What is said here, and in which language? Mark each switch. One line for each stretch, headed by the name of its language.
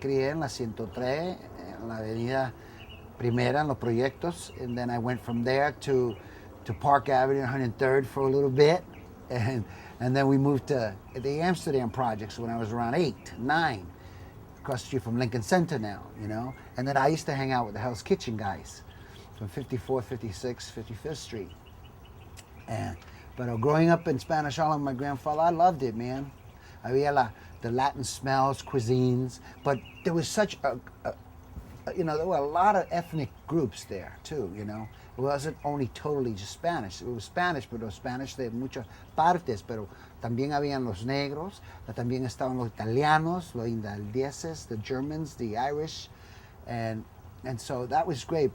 Spanish: en la 103, en la avenida Primera, en los proyectos.
English: And then I went from there to Park Avenue, 103rd for a little bit. And then we moved to the Amsterdam projects when I was around 8, 9, across the street from Lincoln Center now, you know. And then I used to hang out with the Hell's Kitchen guys from 54th, 56th, 55th Street. But growing up in Spanish Harlem with my grandfather, I loved it, man. Había the Latin smells, cuisines, but there was such you know, there were a lot of ethnic groups there too, you know. It wasn't only totally just Spanish. It was Spanish,
Spanish: pero Spanish de muchas partes, pero también habían los negros, también estaban los italianos, los irlandeses,
English: the Germans, the Irish, and so that was great.